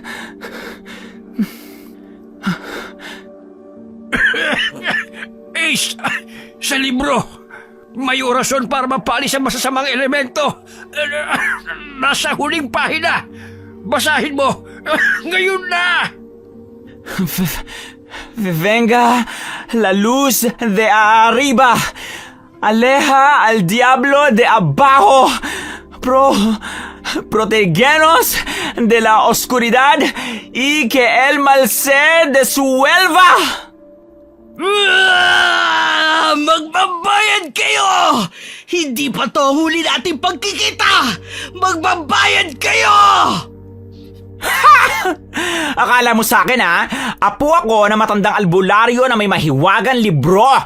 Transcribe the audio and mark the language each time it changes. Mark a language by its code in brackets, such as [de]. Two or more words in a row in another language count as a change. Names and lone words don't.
[tl] Ace! Sa libro! May orasyon para mapalis ang masasamang elemento! Nasa huling pahina! Basahin mo! Ngayon na! [es] Venga la luz de arriba. Aleja al diablo de abajo. Protégenos de la oscuridad y que el mal se disuelva. [tl] Magbabayad kayo! Hindi pa to huli nating pagkikita! Magbabayad kayo! Akala mo sa akin apo ako na matandang albularyo na may mahiwagang libro.